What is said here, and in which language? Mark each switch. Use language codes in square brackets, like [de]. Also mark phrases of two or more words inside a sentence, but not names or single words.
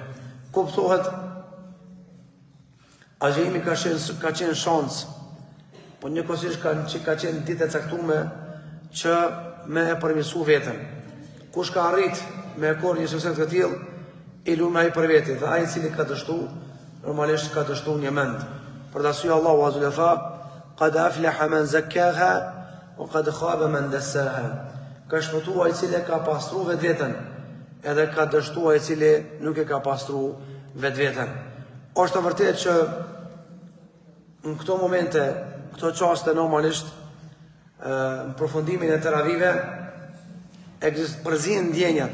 [sq] Kuptohet agjërimi ka qenë shans, po njëkohësisht ka qenë ditë e caktuar që me e përmirësu veten. Kush ka arrit me korë një sukses të tillë, i lumë ai për veti, dhe ai i cili ka dështu, normalisht ka dështu një mend. Për dashuria Allahu [ar] عز وجل [sq] tha: [ar] "قد أفلح من زكاها وقد خاب من دساها." [sq] Ka shpëtuar ai i cili ka pastruar vetveten, edhe ka dështuar ai i cili nuk e ka pastruar vetveten. Është vërtet që në këto momente, këto çaste normalisht në përfundimin e teravive përzihen ndjenjat.